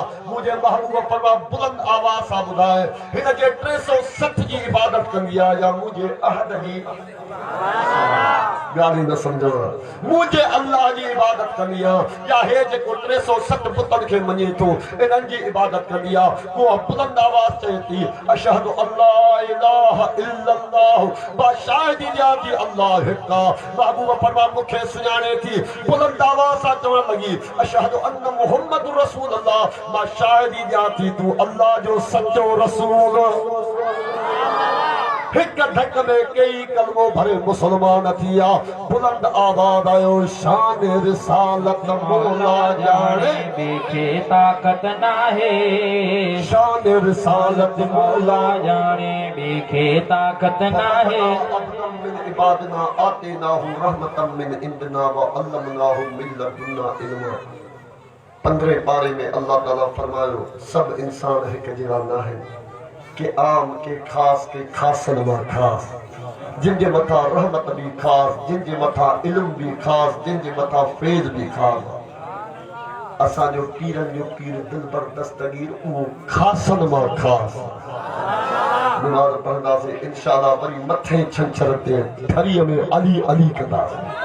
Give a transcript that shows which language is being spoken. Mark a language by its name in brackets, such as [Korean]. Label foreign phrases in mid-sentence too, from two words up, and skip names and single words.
[Sindhi] मुंहिंजे महबूब फरमा बुलंद आवाज़ सां ॿुधाए हिन जे 360 जी इबादत कंदी आहे या मुंहिंजे अहद जी ॻाल्हि न सम्झो। मुंहिंजे अल्लाह जी इबादत कंदी आहे या हे जेको 360 पुतनि खे मञे थो इन्हनि जी इबादत कंदी आहे। उहा बुलंद आवाज़ चए थी [Arabic] أشهد أن لا إله إلا الله, [Sindhi] मां शाहिदी ॾियां थी अल्लाह हिकु आहे। महबूब फरमा मूंखे सुञाणे थी, बुलंद आवाज़ सां चवण लॻी [Arabic] أشهد أن محمدا رسول الله, [Sindhi] मां शाहिदी ॾियां थी तूं अल्लाह जो सचो रसूल। हिक धक में कई कलमो भरे मुसलमान थी विया। बुलंद आवाज़ आयो शान रिसालत मौला जाने ॿिए ताक़त नाहे, शान रिसालत मौला जाने ॿिए ताक़त नाहे। [Arabic] عبادنا آتيناه رحمة من عندنا وعلمناه من لدنا علما. [Sindhi] 15 पारे में अल्लाह ताला फरमायो सब इंसान हिक जहिड़ा न आहिनि, के आम के खास के खासन मां खास, जिन जे मथा रहमत भी खास, जिन जे मथा इल्म भी खास, जिन जे मथा फैज़ भी खास। असांजो पीरनि जो पीर दिलबर दस्तगीर उहो खासन मां खास। नमाज़ पढ़ंदासीं इंशाअल्लाह, वरी मथे छंछर ते ठरीअ में अली अली कंदासीं।